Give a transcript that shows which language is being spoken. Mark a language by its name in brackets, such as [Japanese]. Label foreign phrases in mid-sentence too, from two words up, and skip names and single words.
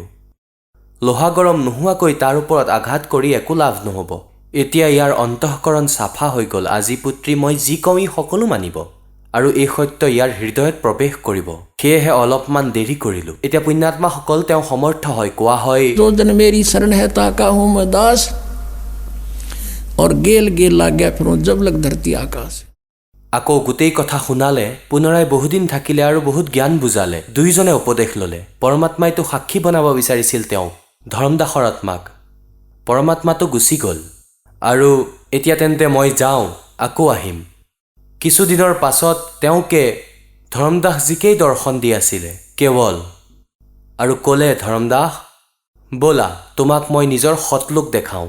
[Assamese] লোহা গৰম নোহোৱাকৈ তাৰ ওপৰত আঘাত কৰি একো লাভ নহ'ব। এতিয়া ইয়াৰ অন্তঃকৰণ চাফা হৈ গ'ল। আজি পুত্ৰী, মই যি কওঁ ই সকলো মানিব আৰু এই সত্য ইয়াৰ হৃদয়ত প্ৰৱেশ কৰিব। সেয়েহে অলপমান দেৰি কৰিলোঁ। এতিয়া পুণ্যাত্মাসকল তেওঁ সমৰ্থ হয়। কোৱা হয়, [Hindi] जो जन मेरी शरण है ताका हूँ मैं दास, और गेल लाग गया फिर जब लग धरती आकाश। [Assamese] আকৌ গোটেই কথা শুনালে, পুনৰাই বহুদিন থাকিলে আৰু বহুত জ্ঞান বুজালে। দুয়োজনে উপদেশ ল'লে। পৰমাত্মাইতো সাক্ষী বনাব বিচাৰিছিল তেওঁক, ধৰমদাসৰ আত্মাক। পৰমাত্মাটো গুচি গ'ল আৰু এতিয়া তেন্তে মই যাওঁ, আকৌ আহিম। কিছুদিনৰ পাছত তেওঁকে ধৰমদাসজীকেই দৰ্শন দি আছিলে কেৱল, আৰু ক'লে, ধৰমদাস ব'লা, তোমাক মই নিজৰ সতলোক দেখাওঁ।